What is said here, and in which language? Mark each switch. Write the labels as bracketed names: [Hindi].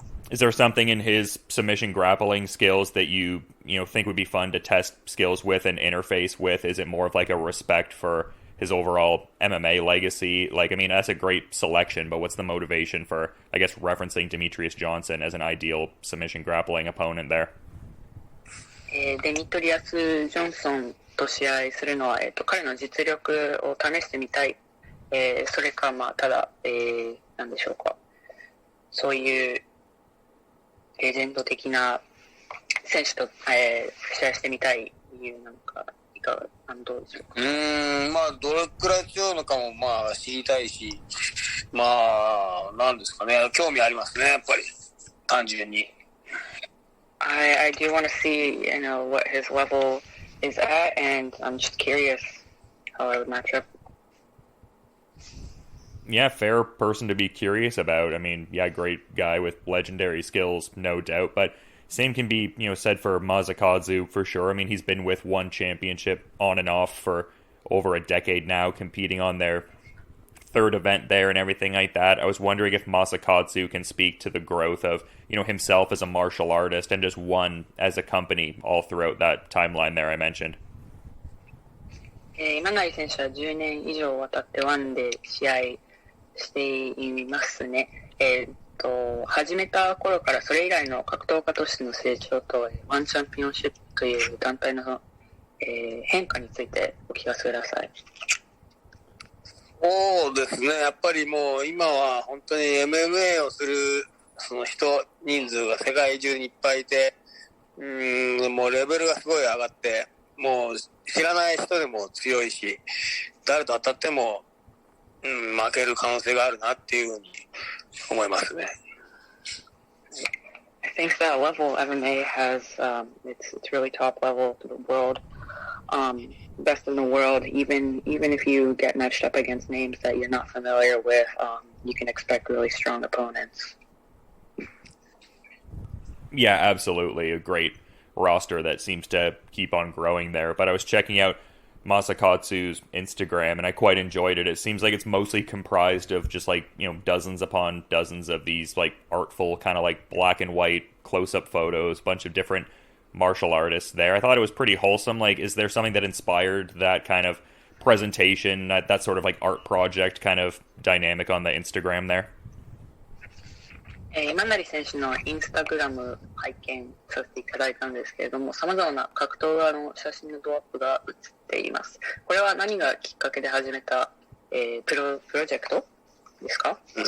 [English] Is there something in his submission grappling skills that you think would be fun to test skills with and interface with? Is it more of like a respect for his overall MMA legacy? Like, I mean, that's a great selection, but what's the motivation for, I guess, referencing Demetrius Johnson as an ideal submission grappling opponent there? [Japanese] デミトリアス・ジョンソンと試合するのは、彼の実力を試してみたい。それか、まあ、ただ、なんでしょうか。そういうレジェンド的な選手と、試合してみたい理由なのか、いかが、どうでしょうか。まあ、どれくらい強いのかも、まあ、知りたいし、まあ、なんですかね、興味ありますね、やっぱり、単純に。 [English] I do want to see, what his level is at, and I'm just curious how I would match up. Yeah, fair person to be curious about. I mean, yeah, great guy with legendary skills, no doubt. But same can be, said for Masakazu for sure. I mean, he's been with one championship on and off for over a decade now, competing on their third event there and everything like that. I was wondering if Masakazu can speak to the growth of, himself as a martial artist and just one as a company all throughout that timeline there I mentioned. [Japanese] 今成選手は10年以上渡ってワンで試合していますね。始めた頃からそれ以来の格闘家としての成長とワンチャンピオンシップという団体の、変化についてお聞かせください。そうですね。やっぱりもう今は本当に MMA をするその人数が世界中にいっぱいいて、もうレベルがすごい上がって、もう知らない人でも強いし、誰と当たっても、負ける可能性があるなっていうふうに思いますね。 [English] I think that level MMA has, it's really top level to the world. Best in the world, even if you get matched up against names that you're not familiar with, you can expect really strong opponents. Yeah, absolutely. A great roster that seems to keep on growing there. But I was checking out Masakazu's Instagram, and I quite enjoyed it. It seems like it's mostly comprised of just like, dozens upon dozens of these like artful kind of like black and white close-up photos, bunch of different martial artists there. I thought it was pretty wholesome. Like, is there something that inspired that kind of presentation, that sort of like art project kind of dynamic on the Instagram there? [Japanese] 今成選手のインスタグラム拝見させていただいたんですけれども、様々な格闘家の写真のドアップが写っています。これは何がきっかけで始めた、プロジェクトですか？